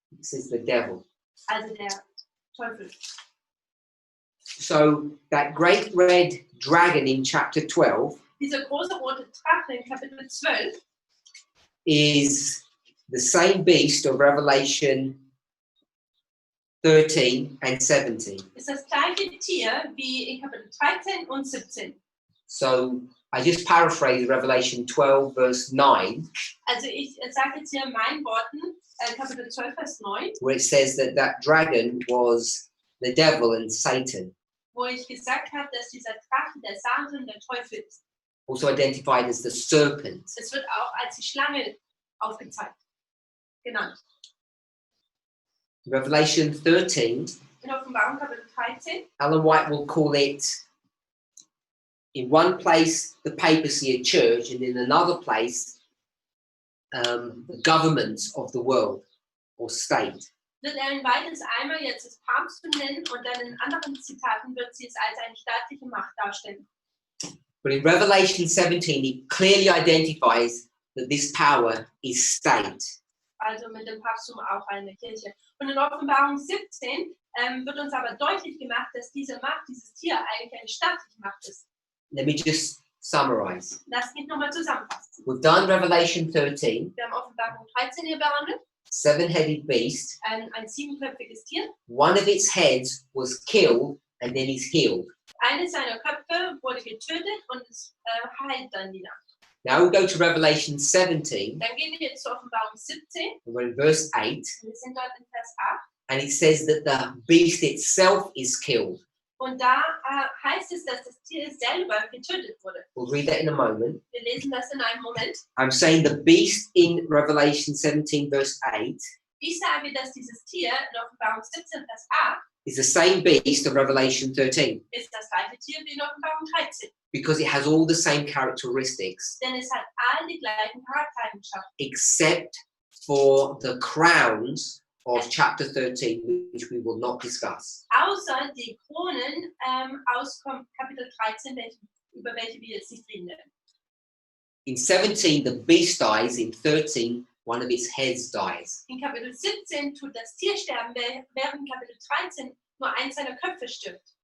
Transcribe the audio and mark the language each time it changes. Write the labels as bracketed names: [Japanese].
[English] This is the devil. [German] also der Teufel. [English] So that great red dragon in chapter 12 [German] Dieser große rote Drache in Kapitel 12 [English] is the same beast of Revelation 13 and 17. [German] ist das gleiche Tier wie in Kapitel 13 und 17. [English] So I just paraphrase Revelation 12 verse 9, [German] Also ich sage jetzt hier in meinen Worten, Kapitel 12, Vers 9, [English] where it says that that dragon was the devil and Satan, [German] wo ich gesagt habe, dass dieser Drache der Satan der Teufel ist. [English] also identified as the serpent. [German] Es wird auch als die Schlange aufgezeigt, genannt. [English] Revelation 13, [German] In Offenbarung Kapitel 13 [English] Ellen White will call it, in one place, the papacy, a church, and in another place, the governments of the world or state. [German] wird er in beides einmal jetzt das Papsttum nennen und dann in anderen Zitaten wird sie es als eine staatliche Macht darstellen. [English] But in Revelation 17, it clearly identifies that this power is state. [German] Also mit dem Papsttum auch eine Kirche. Und in Offenbarung 17 wird uns aber deutlich gemacht, dass diese Macht, dieses Tier eigentlich eine staatliche Macht ist. [English] Let me just summarize. [German] Lass mich nochmal zusammenfassen. [English] We've done Revelation 13, [German] Wir haben Offenbarung 13 hier behandelt, [English] 7-headed beast. [German] ein 7-köpfiges Tier. [English] One of its heads was killed and then is healed. [German] Eine seiner Köpfe wurde getötet und es heilt dann wieder. [English] Now we go to Revelation 17, [German] Dann gehen wir jetzt zur Offenbarung 17. [English] and we're in verse 8, [German] Wir sind dort in Vers 8. [English] and it says that the beast itself is killed. [German] Und da heißt es, dass das Tier selber getötet wurde. [English] We'll read that in a moment. [German] Wir lesen das in einem Moment. [English] I'm saying the beast in Revelation 17, verse 8 [German] Ich sage, dass dieses Tier in Offenbarung 17, Vers 8 [English] is the same beast of Revelation 13 [German] ist das gleiche Tier wie in Offenbarung 13. [English] because it has all the same characteristics [German] Denn es hat all die gleichen Charaktereigenschaften. [English] except for the crowns of chapter 13, which we will not discuss. [German] Außer die Kronen aus Kapitel 13, über welche wir jetzt nicht reden werden. [English] In 17, the beast dies. In 13, one of its heads dies. [German] In Kapitel 17 tut das Tier sterben, während Kapitel 13 nur eins seiner Köpfe stirbt.